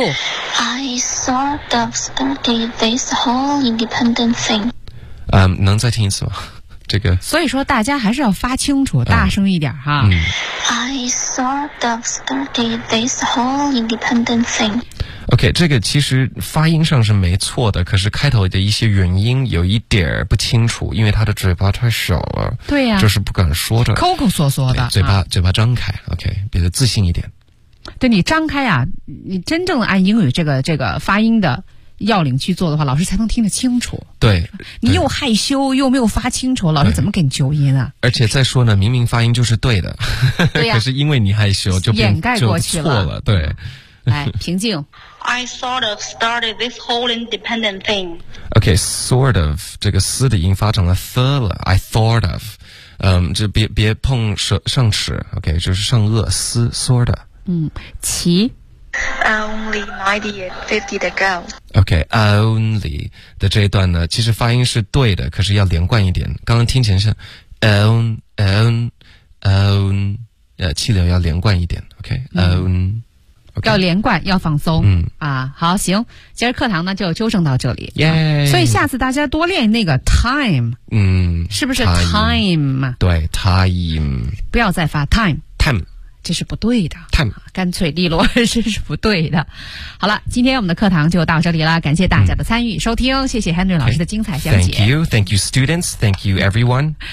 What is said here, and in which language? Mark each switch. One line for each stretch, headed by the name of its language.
English: I sort of started this whole independent thing.
Chinese: 能再听一次吗？这个。所以说大家还是要发清楚，大声一点哈。
English: I sort of started this whole independent thing.
Chinese: OK, 这个其实发音上是没错的，可是开头的一些元音有一点儿不清楚，因为他的嘴巴太小了。对呀、啊。就是不敢说着。抠抠缩缩的。嘴巴张开 ,OK, 比较自信一点。对，你张开啊，你真正按英语这个发音的要领去做的话，老师才能听得清楚。对。你又害羞又没有发清楚，老师怎么给你纠音啊？而且再说呢，明明发音就是对的。对、啊、可是因为你害羞就掩盖过去了。错了，对。来，平静。
English: I sort of started this whole independent thing.
Chinese: Okay, sort of, 这个 s 的音发成了 the 了
English: I thought of,
Chinese: 就别碰上齿 okay, 就是上颚 s, sort of. 其
English: Only 98.50 to go.
Chinese: Okay, only 的这一段呢，其实发音是对的，可是要连贯一点。刚刚听起来像 own, 气流要连贯一点 okay, own. Okay. 要连贯，要放松。嗯啊，好，行，今儿课堂呢就纠正到这里。耶、 yeah. ！ 所以下次大家多练那个 time。嗯，是不是 time？对 ，time。不要再发 time。 time，这是不对的。 time，干脆利落，这是不对的。好了，今天我们的课堂就到这里了，感谢大家的参与、收听，谢谢 Henry 老师的精彩讲解。
English: Okay. Thank you, thank you, students, thank you, everyone.